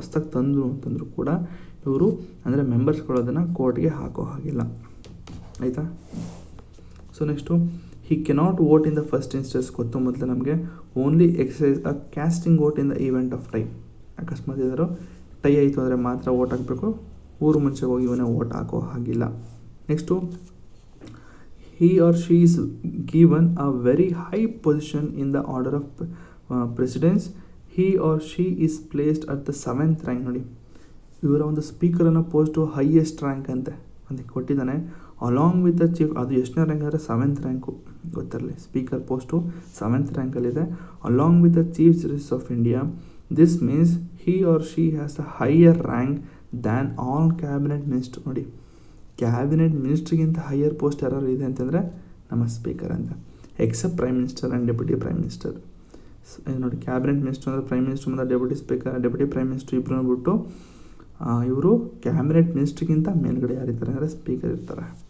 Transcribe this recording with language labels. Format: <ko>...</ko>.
<kn>ಹೊಸ್ದಾಗಿ ತಂದರು ಅಂತಂದರೂ ಕೂಡ ಇವರು ಅಂದರೆ ಮೆಂಬರ್ಸ್ಗಳು ಅದನ್ನು ಕೋರ್ಟ್ಗೆ ಹಾಕೋ ಹಾಗಿಲ್ಲ. ಆಯಿತಾ?</kn> <en>So next he cannot vote in the first instance.</en> <kn>ಗೊತ್ತು ಮೊದಲು ನಮಗೆ,</kn> <en>Only exercise a casting vote in the event of tie.</en> <kn>ಅಕಸ್ಮಾತ್ ಏನಾದ್ರು ಟೈ ಆಯಿತು ಅಂದರೆ ಮಾತ್ರ ವೋಟ್ ಹಾಕಬೇಕು, ಊರು ಮುಂಚೆ ಹೋಗಿ ಇವನೇ ವೋಟ್ ಹಾಕೋ ಹಾಗಿಲ್ಲ.</kn> <en>Next he or she is given a very high position in the order of precedence. He or she is placed at the 7th rank.</en> <kn>ನೋಡಿ, ಇವರ ಒಂದು ಸ್ಪೀಕರನ್ನು ಪೋಸ್ಟು ಹೈಯೆಸ್ಟ್ ರ್ಯಾಂಕ್ ಅಂತೆ ಅದಕ್ಕೆ ಕೊಟ್ಟಿದ್ದಾನೆ.</kn> <en>along with the chief,</en> <kn>ಅದು ಎಷ್ಟನೇ rank ಅಂದರೆ 7th rank, ಗೊತ್ತಿರಲಿ. Speaker post 7th ರ್ಯಾಂಕಲ್ಲಿದೆ.</kn> <en>Along with the chief justice of India. This means he or she has a higher rank than all cabinet ministers. ನೋಡಿ,</en> <kn>cabinet ಮಿನಿಸ್ಟ್ರಿಗಿಂತ higher post ಯಾರು ಇದೆ ಅಂತಂದರೆ ನಮ್ಮ speaker ಅಂತ,</kn> <en>Except prime minister and deputy prime minister.</en> <kn>ನೋಡಿ, cabinet minister ಅಂದರೆ prime minister ಮತ್ತು deputy speaker, deputy prime minister ಇಬ್ಬರನ್ನ ಬಿಟ್ಟು ಇವರು ಕ್ಯಾಬಿನೆಟ್ ಮಿನಿಸ್ಟ್ರಿಗಿಂತ ಮೇಲ್ಗಡೆ ಯಾರಿರ್ತಾರೆ ಅಂದರೆ ಸ್ಪೀಕರ್ ಇರ್ತಾರೆ.</kn>